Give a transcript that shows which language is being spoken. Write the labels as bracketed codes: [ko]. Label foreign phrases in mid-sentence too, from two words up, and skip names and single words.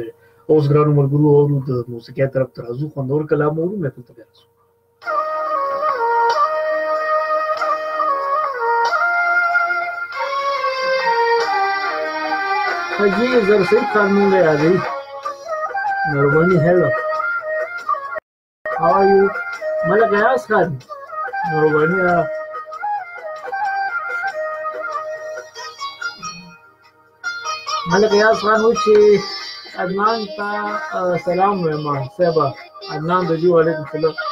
[ps] اوس ګرانو ملګرو اورو د موسیقۍ طرف ته راځو. خوندور کلام اورو. مې دلته بیا راځو. حاجي زرسید خان مونږ یادوي. مهرباني. هلو [en] how are you [ps] ملک ایاز خان. مهرباني. ملک ایاز خان وایي چې عدنان ته سلام وایم. صاحبه عدنان د جو علیکم سلام.